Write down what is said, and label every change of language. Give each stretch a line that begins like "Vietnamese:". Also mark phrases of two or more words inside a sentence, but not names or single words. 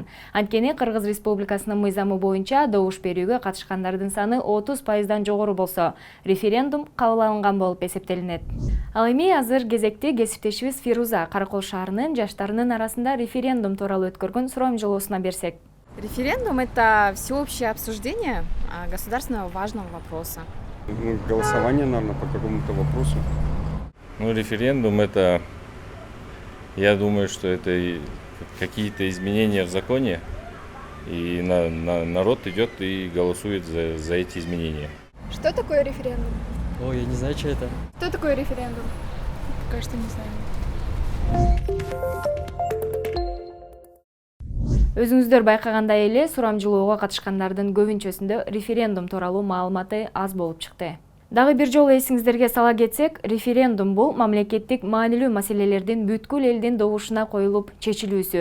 Kyrgyz: Анткени Кыргыз Республикасынын мыйзамы боюнча добуш берүүгө катышкандардын саны 30% жогору болсо, референдум кабыл алынган болуп эсептелинет. Ал эми азыр кезекти кесиптешибиз Фируза Каракол шаарынын жаштарынын арасында референдум тууралуу өткөргөн сурамжылоосуна берсек.
Russian: Референдум – это всеобщее обсуждение государственного важного вопроса. Голосование, наверное, по какому-то вопросу. Референдум – это, я думаю, что это какие-то изменения в законе, и народ идет и голосует за эти изменения. Что такое референдум? Я не знаю, что это. Что такое референдум? Пока что не знаю.
Kyrgyz: Өзүңүздөр байкагандай эле, сурамжылоого катышкандардын көбүнчөсүндө референдум тууралуу маалыматы аз болуп чыкты. Дагы бир жолу эсиңиздерге сала кетсек, референдум бул мамлекеттик маанилүү маселелердин бүткүл элдин добушуна коюлуп чечилүүсү.